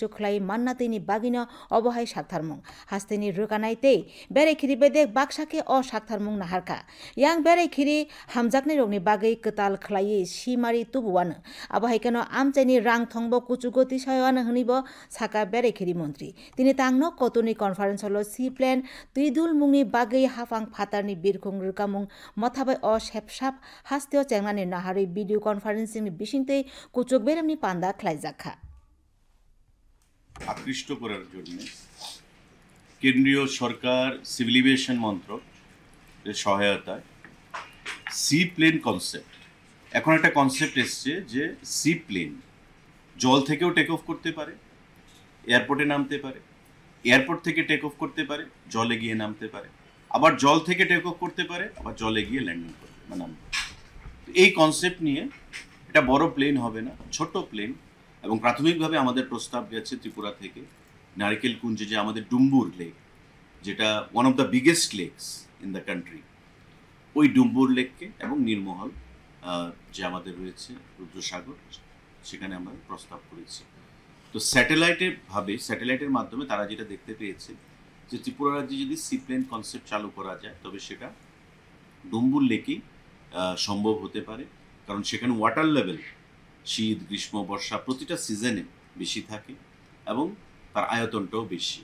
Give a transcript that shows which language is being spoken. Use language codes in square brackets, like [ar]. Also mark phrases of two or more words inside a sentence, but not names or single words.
[trp] सुख्लाय मान्ना तैनि बागिनो अबहाय साक्थारमुं हास्तेनि रोगानाय तै बेरायखिरि बेदेक बाक्साके अ साक्थारमुं नाहारखा यां बेरायखिरि हामजाकनाय रगनि बागै ताल खलायै सिमारि तुबुआनो आबहायकानो आमचाइनि रां थंबो कुचुगति सायानो हनिबो साका बेरायखिरि मन्त्री तिनि तांनो कतुनि कनफारेन्स हलो [en] sea plane [trp] तुइदुल मुंनि बागै हाफां फातारनि बिरखुं रुकामुं मथाबै अ सेपसाप हास्तेव चेंनानि नाहारै भिडिअ कनफारेन्सिंनि बिसिंतै कुचुग बेरामनि पान्दा ख्लाइजाखा [bn] আকৃষ্ট করার জন্য কেন্দ্রীয় সরকার [en] civil aviation [bn] মন্ত্রকের সহায়তায় [en] sea plane concept [bn] এখন একটা কনসেপ্ট এসছে যে [en] sea plane [bn] জল থেকেও [en] take off [bn] করতে পারে, এয়ারপোর্টে নামতে পারে, এয়ারপোর্ট থেকে [en] take off [bn] করতে পারে, জলে গিয়ে নামতে পারে, আবার জল থেকে [en] take off [bn] করতে পারে, আবার জলে গিয়ে ল্যান্ডিং করতে বা নামতে পারে। এই কনসেপ্ট নিয়ে এটা বড় প্লেন হবে না, ছোট প্লেন, এবং প্রাথমিকভাবে আমাদের প্রস্তাব গেছে ত্রিপুরা থেকে নারকেল কুঞ্জে যে আমাদের ডুম্বুর লেক, যেটা [en] one of the biggest lakes in the country, [bn] ওই ডুম্বুর লেককে এবং নীরমহল যে আমাদের রয়েছে রুদ্রসাগর, সেখানে আমরা প্রস্তাব করেছি। তো স্যাটেলাইটের মাধ্যমে তারা যেটা দেখতে পেয়েছে যে ত্রিপুরা রাজ্যে যদি [en] sea plane concept [bn] চালু করা যায় তবে সেটা ডুম্বুর লেকেই সম্ভব হতে পারে, কারণ সেখানে [en] water level [bn] শীত গ্রীষ্ম বর্ষা প্রতিটা সিজনে বেশি থাকে এবং তার আয়তনটাও বেশি।